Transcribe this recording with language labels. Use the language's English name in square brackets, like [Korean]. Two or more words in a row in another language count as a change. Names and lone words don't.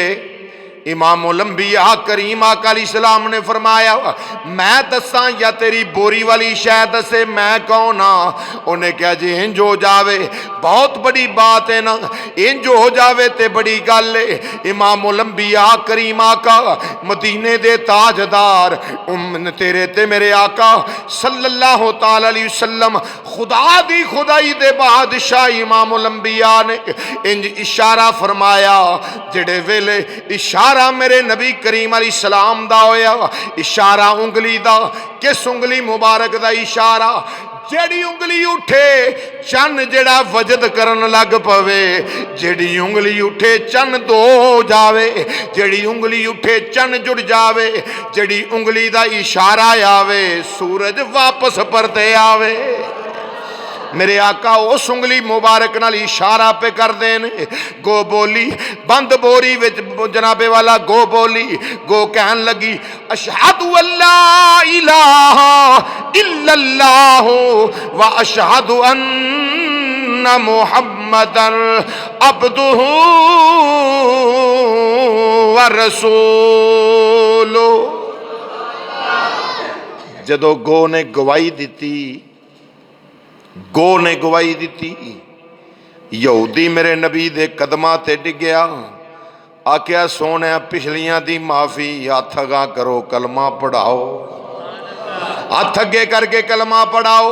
[Punjabi] ਇਮਾਮ ਉਲ ਅੰਬੀਆ ਕਰੀਮ ਆਕਾ ਅਲੈਹਿੱਸਲਾਮ ਨੇ ਫ਼ਰਮਾਇਆ, ਮੈਂ ਦੱਸਾਂ ਯਾ ਤੇਰੀ ਬੋਰੀ ਵਾਲੀ ਸ਼ੈ ਦੱਸੇ ਮੈਂ ਕੌਣ ਹਾਂ? ਉਨ੍ਹੇਂ ਕਿਆ ਜੀ ਇੰਜ ਹੋ ਜਾਵੇ ਬਹੁਤ ਬੜੀ ਬਾਤ ਹੈ ਨਾ, ਇੰਜ ਹੋ ਜਾਵੇ ਤੇ ਬੜੀ ਗੱਲ ਹੈ। ਇਮਾਮ ਉਲ ਅੰਬੀਆ ਕਰੀਮ ਆਕਾ ਮਦੀਨੇ ਦੇ ਤਾਜਦਾਰ ਤੇਰੇ ਤੇ ਮੇਰੇ ਆਕਾ [Arabic] صلى الله تعالى عليه وسلم [Punjabi] ਖ਼ੁਦਾ ਦੀ ਖ਼ੁਦਾਈ ਦੇ ਬਾਦਸ਼ਾਹ ਇਮਾਮ ਉਲ ਅੰਬੀਆ ਨੇ ਇੰਜ ਇਸ਼ਾਰਾ ਫ਼ਰਮਾਇਆ, ਜਿਹੜੇ ਵੇਲੇ ਇਸ਼ਾਰਾ ਮੇਰੇ ਨਬੀ ਕਰੀਮ ਅਲੈਹਿੱਸਲਾਮ ਦਾ ਹੋਇਆ, ਇਸ਼ਾਰਾ ਉਂਗਲੀ ਦਾ, ਕਿਸ ਉਂਗਲੀ ਮੁਬਾਰਕ ਦਾ ਇਸ਼ਾਰਾ? ਜਿਹੜੀ ਉਂਗਲੀ ਉੱਠੇ ਚੰਨ ਜਿਹੜਾ ਵਜਦ ਕਰਨ ਲੱਗ ਪਵੇ, ਜਿਹੜੀ ਉਂਗਲੀ ਉੱਠੇ ਚੰਨ ਦੋ ਜਾਵੇ, ਜਿਹੜੀ ਉਂਗਲੀ ਉੱਠੇ ਚੰਨ ਜੁੜ ਜਾਵੇ, ਜਿਹੜੀ ਉਂਗਲੀ ਦਾ ਇਸ਼ਾਰਾ ਆਵੇ ਸੂਰਜ ਵਾਪਸ ਪਰਤੇ ਆਵੇ। ਮੇਰੇ ਆਕਾ ਉਸ ਉਂਗਲੀ ਮੁਬਾਰਕ ਨਾਲ ਇਸ਼ਾਰਾ ਪੇ ਕਰ ਦੇਣ। ਗੋ ਬੋਲੀ ਬੰਦ ਬੋਰੀ ਵਿਚ ਜਨਾਬੇ ਵਾਲਾ ਗੋ ਬੋਲੀ, ਗੋ ਕਹਿਣ ਲੱਗੀ, [Arabic] أشهد أن لا إله إلا الله وأشهد أن محمدا عبده ورسوله. [Punjabi] ਜਦੋਂ ਗੋ ਨੇ ਗਵਾਹੀ ਦਿੱਤੀ, ਗੋ ਨੇ ਗਵਾਹੀ ਦਿੱਤੀ, ਯਹੂਦੀ ਮੇਰੇ ਨਬੀ ਦੇ ਕਦਮਾਂ ਤੇ ਡਿੱਗਿਆ, ਆਖਿਆ ਸੋਹਣੇ ਪਿਛਲੀਆਂ ਦੀ ਮਾਫ਼ੀ, ਹੱਥ ਅੱਗਾ ਕਰੋ ਕਲਮਾ ਪੜ੍ਹਾਓ, ਹੱਥ ਅੱਗੇ ਕਰਕੇ ਕਲਮਾ ਪੜ੍ਹਾਓ।